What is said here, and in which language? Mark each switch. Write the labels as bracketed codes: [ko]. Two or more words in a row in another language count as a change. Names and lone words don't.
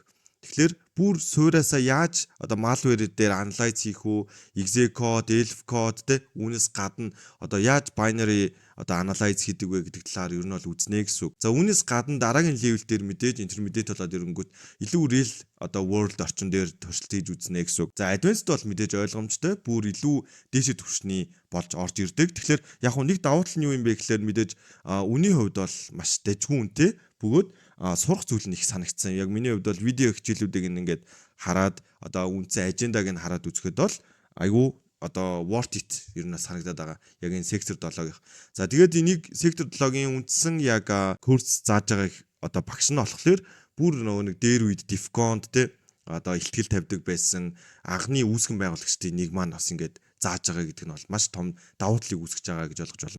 [mn] Тэгэхээр бүр суураасаа яаж malware дээр analyze хийх үү, [en] exe code, elf code [mn] тэ үүнээс гадна яаж [en] binary analyze [mn] хийдэг вэ гэдэг талаар ер нь бол үзнэ гэсэн үг. За үүнээс гадна дараагийн level дээр мэдээж intermediate болоод ирэнгүүт илүү [en] real world [mn] орчин дээр туршилт хийж үзнэ гэсэн үг. За advanced бол мэдээж ойлгомжтой, бүр илүү дээшээ түвшний болж орж ирдэг. Тэгэхээр яг нэг давуу тал нь юу юм бэ гэхээр мэдээж үнийн хувьд бол маш дэжгүй үнэтэй бөгөөд сурах зүйл нь их санагдсан. Яг миний хувьд бол видео хичээлүүдийг ингээд хараад үндсэн ажендаг нь хараад үзэхэд бол айгүй [en] worth it [mn] ер нь санагдаад байгаа. Яг энэ сектор 7-гийн. За тэгээд энийг сектор 7-гийн үндсэн яг курс зааж байгаа багш нь болохоор бүр нэг дээр үед Defcon те ихтгэл тавьдаг байсан анхны үүсгэн байгуулагчдын нэг маань бас ингээд зааж байгаа гэдэг нь бол маш том давуу талыг үүсгэж байгаа гэж ойлгож байна.